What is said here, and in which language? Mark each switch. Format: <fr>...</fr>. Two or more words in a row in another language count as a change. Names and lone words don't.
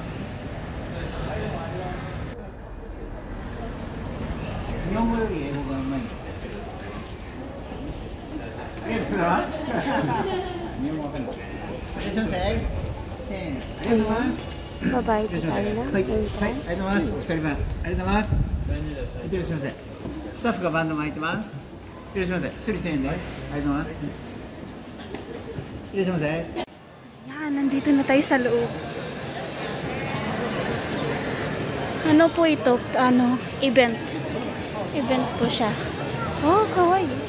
<tl>Ayan, babayad po tayo ng entrance.</tl> <ja>スタッフがバンド巻いてます。いらっしゃいませ。一人1000円で。ありがとうございます。いらっしゃいませ。</ja> <tl>Yan, nandito na tayo sa loob. Ano po ito? Event. Event po siya. Oh, kawaii.</tl>